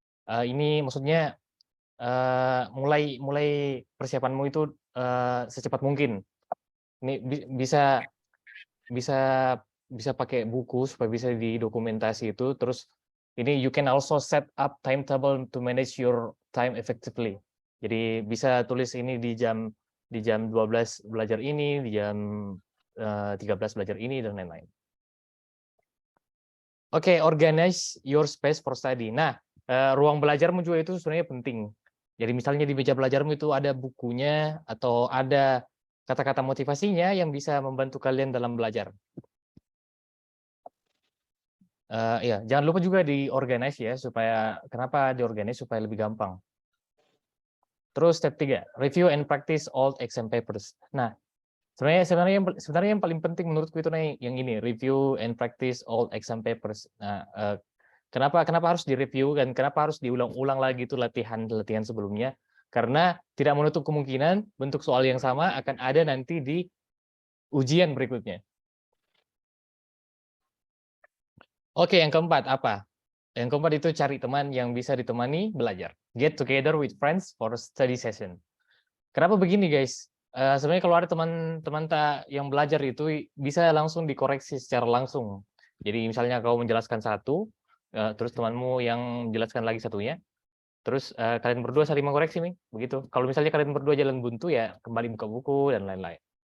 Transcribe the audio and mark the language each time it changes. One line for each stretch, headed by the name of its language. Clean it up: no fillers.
Indonesian: Ini maksudnya mulai persiapanmu itu secepat mungkin. Ini bisa pakai buku supaya bisa didokumentasi itu. Terus ini
English: you can also set up timetable to manage your time effectively.
Indonesian: Jadi bisa tulis ini di jam 12 belajar ini, di jam 13 belajar ini, dan lain-lain.
English: Oke, organize your space for study.
Indonesian: Nah, ruang belajarmu juga itu sebenarnya penting. Jadi misalnya di meja belajarmu itu ada bukunya atau ada kata-kata motivasinya yang bisa membantu kalian dalam belajar. Ya, jangan lupa juga diorganize ya, supaya kenapa diorganize supaya lebih gampang.
English: Terus step 3, review and practice old exam papers.
Indonesian: Nah, sebenarnya yang paling penting menurutku itu yang ini,
English: review and practice old exam papers.
Indonesian: Nah, kenapa harus direview dan kenapa harus diulang-ulang lagi itu latihan sebelumnya? Karena tidak menutup kemungkinan bentuk soal yang sama akan ada nanti di ujian berikutnya. Oke, yang keempat apa? Yang keempat itu cari teman yang bisa ditemani belajar.
English: Get together with friends for study session.
Indonesian: Kenapa begini, guys? Sebenarnya kalau ada teman-teman yang belajar itu bisa langsung dikoreksi secara langsung. Jadi misalnya kau menjelaskan satu, terus temanmu yang menjelaskan lagi satunya, terus kalian berdua saling mengkoreksi nih, begitu. Kalau misalnya kalian berdua jalan buntu ya kembali buka buku dan lain-lain.